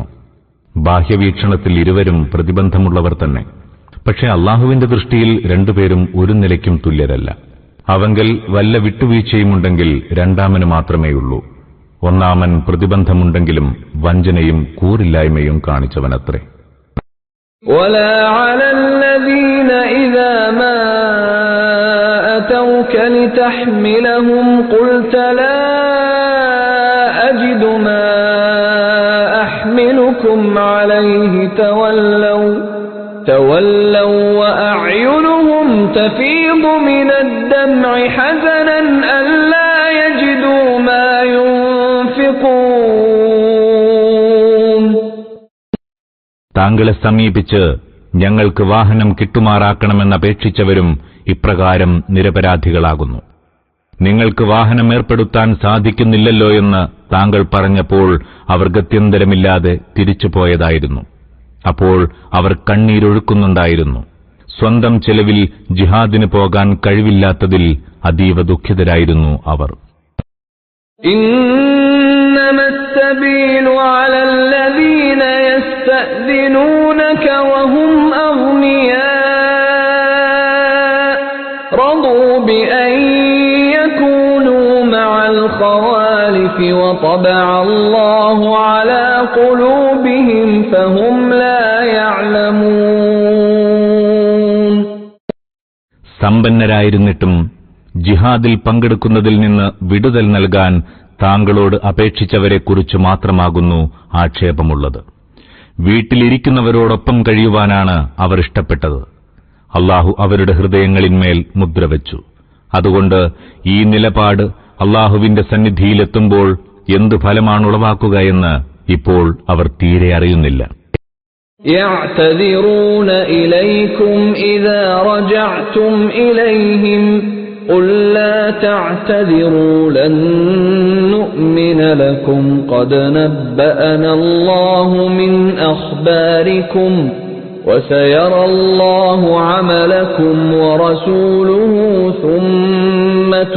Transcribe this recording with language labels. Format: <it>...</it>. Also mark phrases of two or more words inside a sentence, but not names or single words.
<ml>ബാഹ്യവീക്ഷണത്തിൽ ഇരുവരും പ്രതിബന്ധമുള്ളവർ തന്നെ. പക്ഷേ അല്ലാഹുവിന്റെ ദൃഷ്ടിയിൽ രണ്ടുപേരും ഒരു നിലയ്ക്കും തുല്യരല്ല. അവങ്കൽ വല്ല വിട്ടുവീഴ്ചയുമുണ്ടെങ്കിൽ രണ്ടാമന് മാത്രമേയുള്ളൂ. ഒന്നാമൻ പ്രതിബന്ധമുണ്ടെങ്കിലും വഞ്ചനയും കൂറില്ലായ്മയും കാണിച്ചവനത്രേ.</ml> <ar>ولا على الذين إذا ما أتوك لتحملهم قلت لا أجد ما أحملكم عليه تولوا وأعينهم تفيض من الدمع حزنا ألا يجدوا ما ينفقون.</ar> <ml>താങ്കളെ സമീപിച്ച് ഞങ്ങൾക്ക് വാഹനം കിട്ടുമാറാക്കണമെന്നപേക്ഷിച്ചവരും ഇപ്രകാരം നിരപരാധികളാകുന്നു. നിങ്ങൾക്ക് വാഹനം ഏർപ്പെടുത്താൻ സാധിക്കുന്നില്ലല്ലോ എന്ന് താങ്കൾ പറഞ്ഞപ്പോൾ അവർ ഗത്യന്തരമില്ലാതെ തിരിച്ചുപോയതായിരുന്നു. അപ്പോൾ അവർ കണ്ണീരൊഴുക്കുന്നുണ്ടായിരുന്നു. സ്വന്തം ചെലവിൽ ജിഹാദിന് പോകാൻ കഴിവില്ലാത്തതിൽ അതീവ ദുഃഖിതരായിരുന്നു അവർ.</ml> <ar>إنما السبيل على الذين يستأذنونك وهم أغنياء رضوا بأن يكونوا مع الخوالف وطبع الله على قلوبهم فهم لا يعلمون.</ar> <ml>സമ്പന്നരായിരുന്നിട്ടും ജിഹാദിൽ പങ്കെടുക്കുന്നതിൽ നിന്ന് വിടുതൽ നൽകാൻ താങ്കളോട് അപേക്ഷിച്ചവരെക്കുറിച്ച് മാത്രമാകുന്നു ആക്ഷേപമുള്ളത്. വീട്ടിലിരിക്കുന്നവരോടൊപ്പം കഴിയുവാനാണ് അവർ ഇഷ്ടപ്പെട്ടത്. അല്ലാഹു അവരുടെ ഹൃദയങ്ങളിന്മേൽ മുദ്രവച്ചു. അതുകൊണ്ട് ഈ നിലപാട് അല്ലാഹുവിന്റെ സന്നിധിയിലെത്തുമ്പോൾ എന്തു ഫലമാണുളവാക്കുക എന്ന് ഇപ്പോൾ അവർ തീരെ അറിയുന്നില്ല.</ml> <ar>يعتذرون إليكم إذا رجعتم إليهم قل لا تعتذروا لن نؤمن لكم قد نبأنا الله من أخباركم وسيرى الله عملكم ورسوله ثم</ar>